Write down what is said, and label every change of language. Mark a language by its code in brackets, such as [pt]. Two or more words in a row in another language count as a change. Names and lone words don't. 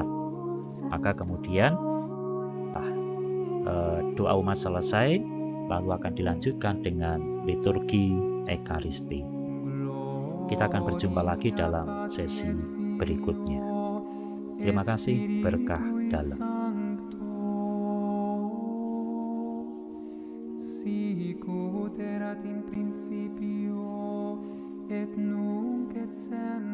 [id] Maka kemudian doa umat selesai, lalu akan dilanjutkan dengan liturgi Ekaristi. Kita akan berjumpa lagi dalam sesi berikutnya. Terima kasih, berkah dalam. [la] Sicut erat in principio et nunc et semper